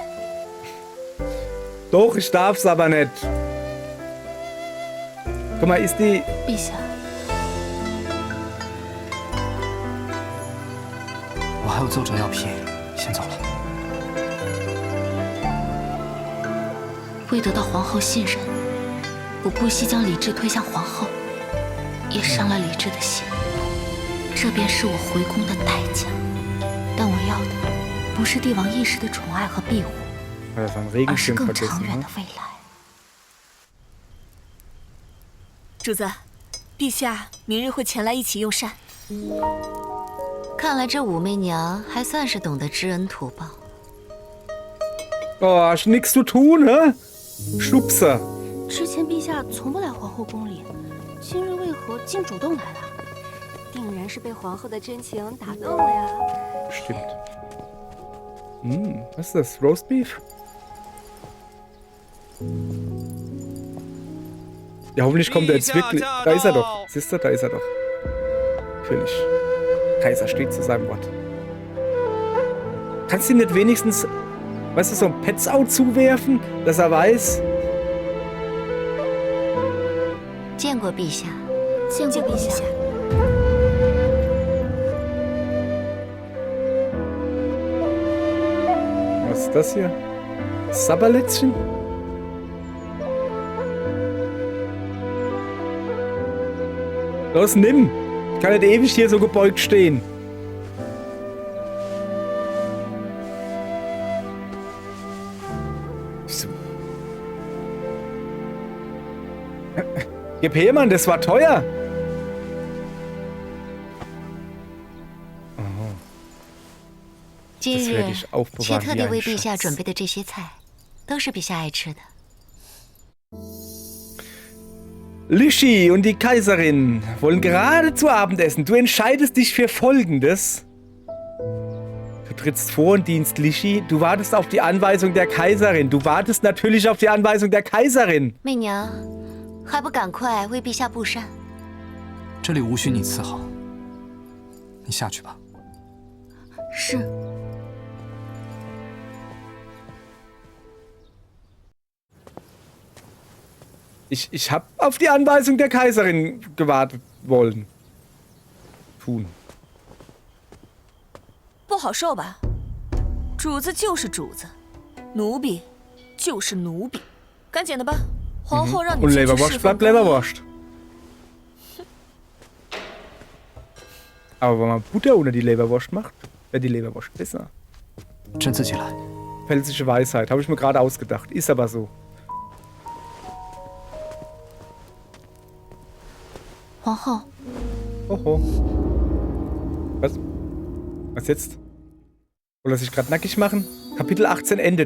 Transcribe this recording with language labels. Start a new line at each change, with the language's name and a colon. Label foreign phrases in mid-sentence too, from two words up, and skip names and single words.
German: Doch, ich darf's aber nicht. Guck mal, ist die...
Chinese: 陛下，我还有奏折要批，先走了。为得到皇后信任，我不惜将李治推向皇后，也伤了李治的心。这便是我回宫的代价。但我要的不是帝王一时的宠爱和庇护，
German: Das war ein
Chinese: 而是
German: Regenschirm
Chinese: 更
German: vergessen,
Chinese: 长远
German: ne?
Chinese: 的未来。主子，陛下明日会前来一起用膳。看来这武媚娘还算是懂得知恩图报。
German: Oh, hast nichts zu tun, ne? Schubser.
Chinese: 之前陛下从不来皇后宫里，今日为何竟主动来了？定然是被皇后的真情打动了呀。
German: Stimmt. Was ist das? Roast Beef? Ja, hoffentlich kommt er jetzt wirklich. Da ist er doch. Siehst du, da ist er doch. Natürlich. Kaiser steht zu seinem Wort. Kannst du ihm nicht wenigstens, weißt du, so ein Petsau zuwerfen, dass er weiß?
Chinese: 见过陛下。见过陛下。
German: Was ist das hier? Sabberlätzchen? Los, nimm! kann nicht ewig hier so gebeugt stehen. So. Gib her, Mann, das war teuer. Oh.
Chinese: 今
German: Das
Chinese: 日
German: werde ich aufbewahren
Chinese: 妾特
German: wie
Chinese: 地
German: ein
Chinese: 为陛下
German: Schatz.
Chinese: 准备的这些菜，都是陛下爱吃的。
German: Lischi und die Kaiserin wollen gerade zu Abendessen. Du entscheidest dich für Folgendes. Du trittst vor und dienst Lischi. Du wartest auf die Anweisung der Kaiserin. Du wartest natürlich auf die Anweisung der Kaiserin.
Chinese: 媚娘，还不赶快为陛下布膳？这里无需你伺候，你下去吧。是。
German: Ich habe auf die Anweisung der Kaiserin gewartet wollen. Tun.
Chinese: 不好受吧？主子就是主子，奴婢就是奴婢，赶紧的吧。皇后让你
German: Und
Chinese: 进去
German: Leberwurst
Chinese: 侍奉
German: bleibt Leberwurst. Aber wenn man Butter unter die Leberwurst macht, wäre die Leberwurst besser.
Chinese: 朕自己来。
German: Pfälzische Weisheit, habe ich mir gerade ausgedacht. Ist aber so.
Chinese: 皇后，
German: Oho. Was? Was jetzt? Will er sich gerade nackig machen? Kapitel 18 endet.